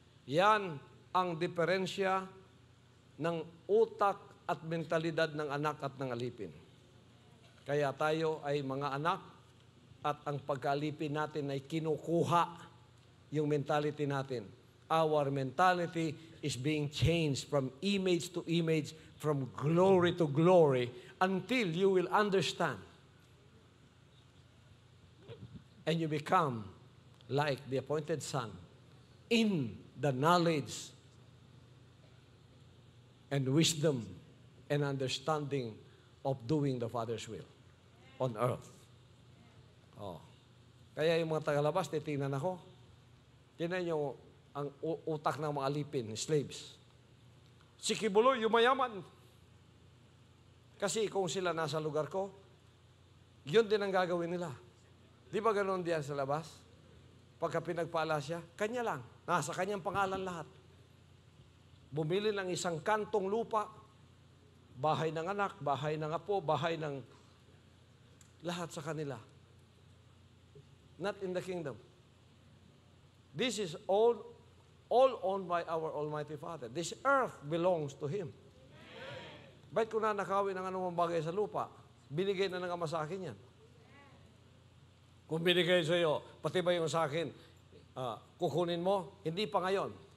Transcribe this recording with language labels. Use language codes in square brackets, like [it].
[tl] Yan ang diferensya ng utak at mentalidad ng anak at ng alipin. Kaya tayo ay mga anak at ang pagkaalipin natin ay kinukuha yung mentality natin. [en] Our mentality is being changed from image to image, from glory to glory, until you will understand. And you become like the appointed son in the knowledge and wisdom and understanding of doing the Father's will on earth. Oh. [tl] Kaya yung mga tagalabas, titingnan ako. Tingnan nyo ang utak ng mga alipin, slaves. Si Kibuloy, yumayaman. Kasi kung sila nasa lugar ko, yun din ang gagawin nila. Di ba ganoon diyan sa labas? Pagka pinagpala siya, kanya lang. Nasa kanyang pangalan lahat. Bumili ng isang kantong lupa, bahay ng anak, bahay ng apo, bahay ng lahat sa kanila. [en] Not in the kingdom. This is all owned by our Almighty Father. This earth belongs to Him. [tl] Ba't ko na nakawin ng anumang bagay sa lupa? Binigay na ng Ama sa akin yan. Kung binigay sa iyo, pati ba yung sa akin, kukunin mo? Hindi pa ngayon.